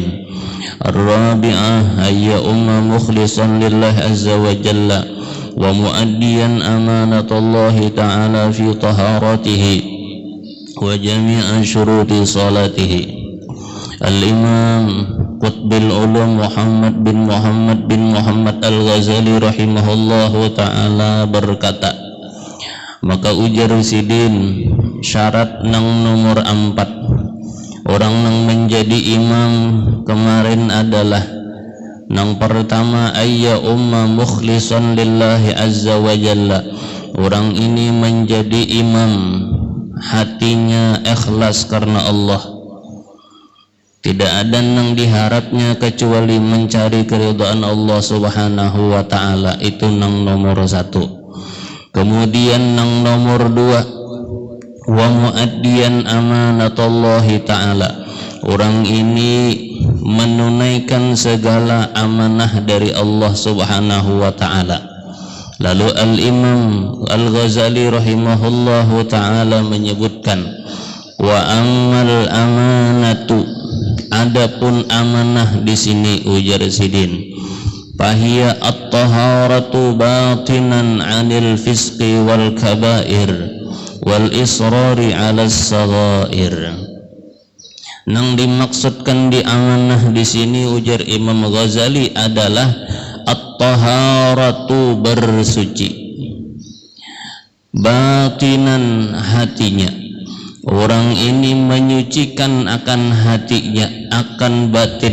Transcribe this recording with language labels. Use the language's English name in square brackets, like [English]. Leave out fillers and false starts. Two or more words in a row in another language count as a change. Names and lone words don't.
[Arabic] الرابعة أي مخلصا لله عز وجل ومؤديا أمانة الله تعالى في طهارته وجميع شروط صلاته. الإمام قطب العلوم محمد [Banjar] bin Muhammad Al-Ghazali [Arabic] رحمه الله تعالى [Banjar] berkata, maka ujar sidin syarat nang nomor 4 orang nang menjadi imam kemarin adalah nang pertama [Arabic] أي مخلصا لله عز وجل, [Indonesian] orang ini menjadi imam hatinya ikhlas karena Allah, tidak ada yang diharapnya kecuali mencari keridhaan Allah [Arabic] سبحانه وتعالى. [Indonesian] Itu yang nomor 1. Kemudian yang nomor 2 [Arabic] ومؤديا أمانة الله تعالى, [Indonesian] orang ini menunaikan segala amanah dari Allah [Arabic] سبحانه وتعالى. [Indonesian] Lalu Al-Imam Al-Ghazali [Arabic] رحمه الله تعالى [Indonesian] menyebutkan [Arabic] وأما الأمانة, [Banjar] adapun amanah di sini ujar sidin [Arabic] فهي الطهارة باطنا عن الفسق والكبائر والإصرار على الصغائر. [Banjar] Nang dimaksudkan di amanah di sini ujar Imam Ghazali adalah at-taharatu bersuci, batinan hatinya, orang ini menyucikan akan hatinya, akan